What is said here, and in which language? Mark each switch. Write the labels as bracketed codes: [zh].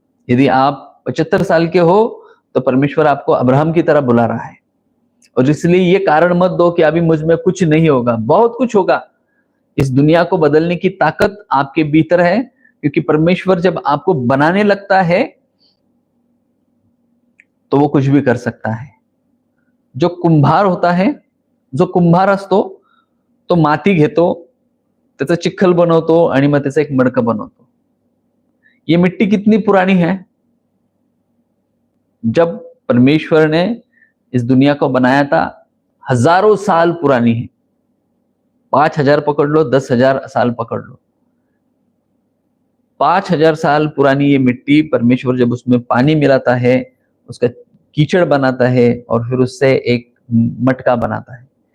[hi] यदि आप 75 साल के हो तो परमेश्वर आपको अब्राहम की तरह बुला रहा है. और इसलिए ये कारण मत दो कि अभी मुझ में कुछ नहीं होगा. बहुत कुछ होगा. इस दुनिया को बदलने की ताकत आपके भीतर है, क्योंकि परमेश्वर जब आपको बनाने लगता है तो वो कुछ भी कर सकता है. जो कुंभार होता है, [mr] जो कुंभार असतो तो माती घेतो, त्याचा चिखल बनवतो आणि मग त्याचं एक मडकं बनवतो. [hi] ये मिट्टी कितनी पुरानी है. जब परमेश्वर ने इस दुनिया को बनाया था, हजारों साल पुरानी है. 5000 पकड़ लो, 10,000 साल पकड़ लो, 5000 साल पुरानी ये मिट्टी, परमेश्वर जब उसमें पानी मिलाता है, उसका कीचड़ बनाता है और फिर उससे एक मटका बनाता है.